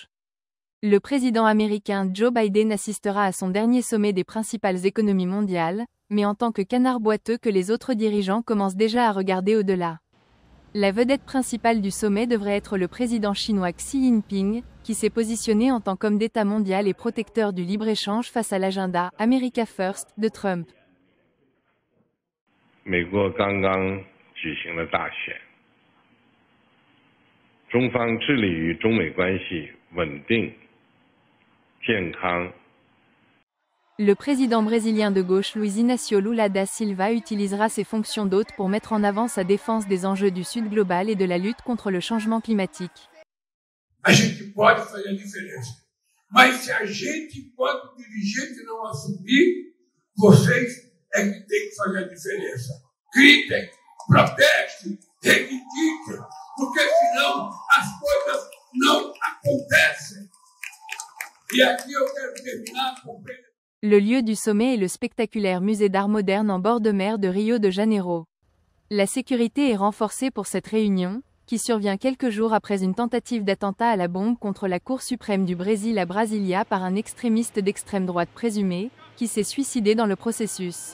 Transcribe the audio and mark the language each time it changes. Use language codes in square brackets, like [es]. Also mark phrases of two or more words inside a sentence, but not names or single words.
[fr] Le président américain Joe Biden assistera à son dernier sommet des principales économies mondiales, mais en tant que canard boiteux que les autres dirigeants commencent déjà à regarder au-delà. La vedette principale du sommet devrait être le président chinois Xi Jinping, qui s'est positionné en tant qu'homme d'État mondial et protecteur du libre-échange face à l'agenda « America First » de Trump. [zh] 美国刚刚举行了大选，中方致力于中美关系稳定、健康。 [fr] Le président brésilien de gauche Luiz Inácio Lula da Silva utilisera ses fonctions d'hôte pour mettre en avant sa défense des enjeux du Sud global et de la lutte contre le changement climatique. [pt] A gente pode fazer a diferença, mas se a gente, enquanto dirigente, não assumir, vocês é que tem que fazer a diferença. Gritem, protestem, reivindiquem, porque senão as coisas não acontecem. E aqui eu quero terminar com... [fr] Le lieu du sommet est le spectaculaire musée d'art moderne en bord de mer de Rio de Janeiro. La sécurité est renforcée pour cette réunion, qui survient quelques jours après une tentative d'attentat à la bombe contre la Cour suprême du Brésil à Brasilia par un extrémiste d'extrême droite présumé, qui s'est suicidé dans le processus.